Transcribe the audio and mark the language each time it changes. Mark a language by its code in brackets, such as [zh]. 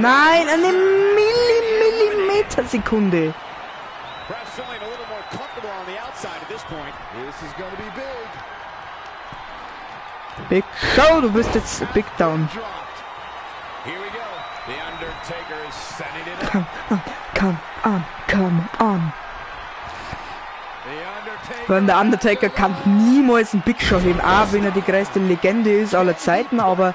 [de] Nein, eine Millimetersekunde. [en] perhaps feeling a little more comfortable on the outside at this point? This is going to be big. [de] Big Show, du bist jetzt Big Down. [en] Dropped. Here we go. The Undertaker is setting it up. Come on, come on. The Undertaker. [de] Weil der Undertaker kann niemals einen Big Show heben, auch wenn er die größte Legende ist aller Zeiten, aber